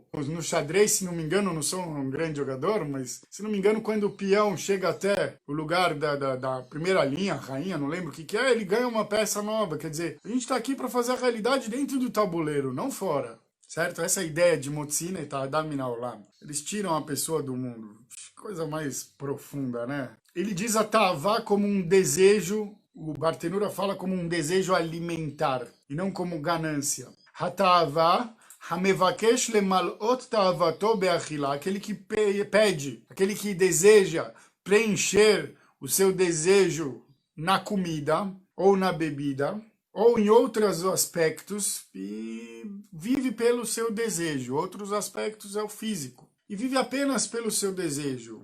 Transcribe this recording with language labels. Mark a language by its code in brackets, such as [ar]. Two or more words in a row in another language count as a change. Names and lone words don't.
[pt] No xadrez, se não me engano, não sou um grande jogador, mas se não me engano, quando o peão chega até o lugar da primeira linha, rainha, não lembro o que é, ele ganha uma peça nova. Quer dizer, a gente está aqui para fazer a realidade dentro do tabuleiro, não fora. Certo? Essa ideia de [he] מוציאין את האדם מן העולם. [pt] Eles tiram a pessoa do mundo. Coisa mais profunda, né? Ele diz a Ta'avá como um desejo, o Bartenura fala como um desejo alimentar, e não como ganância. [he] התאווה, המבקש למלאות תאוותו באכילה, [pt] aquele que pede, aquele que deseja preencher o seu desejo na comida ou na bebida, ou em outros aspectos, e vive pelo seu desejo. Outros aspectos é o físico. E vive apenas pelo seu desejo.